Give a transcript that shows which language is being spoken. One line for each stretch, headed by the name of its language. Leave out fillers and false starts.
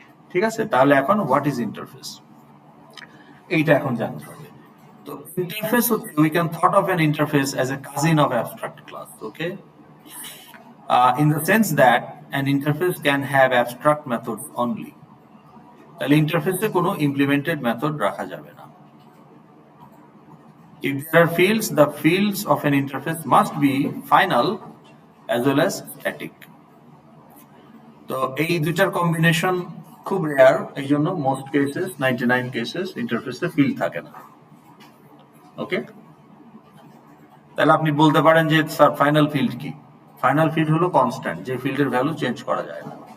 Bangla: ঠিক আছে, তাহলে এখন
English: what is interface,
Bangla: এইটা এখন জানতে হবে। তো ইন্টারফেস হচ্ছে,
English: We can thought of an interface as a cousin of abstract class, okay, in the sense that an interface can have abstract methods only.
Bangla: তাহলে ইন্টারফেসে কোনো ইমপ্লিমেন্টেড মেথড রাখা যাবে না।
English: If there are fields, the fields of an interface must be final as well as static.
Bangla: তো এই দুইটার combination খুব রেয়ার, এই জন্য মোস্ট কেসেস 99 কেসেস ইন্টারফেসে ফিল্ড থাকে না। ওকে, তাহলে আপনি বলতে পারেন যে স্যার ফাইনাল ফিল্ড কি? ফাইনাল ফিল্ড হলো কনস্ট্যান্ট, যে ফিল্ডের ভ্যালু চেঞ্জ করা যায় না।